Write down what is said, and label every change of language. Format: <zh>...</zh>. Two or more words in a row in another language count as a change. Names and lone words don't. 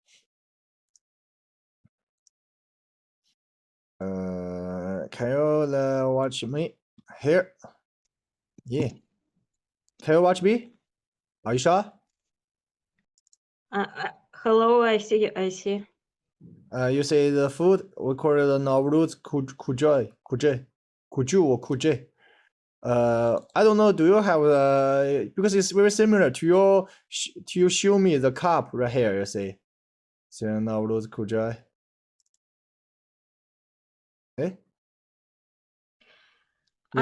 <en>Can you watch me here? Yeah. Can you watch me? Are you sure? Hello, I see. You say the food. We call it the Navruz kujoy. Kuju or kuje. I don't know. Do you have because it's very similar to you show me the cup right here. You see, so Navruz kujoy. Okay. Yeah.</en>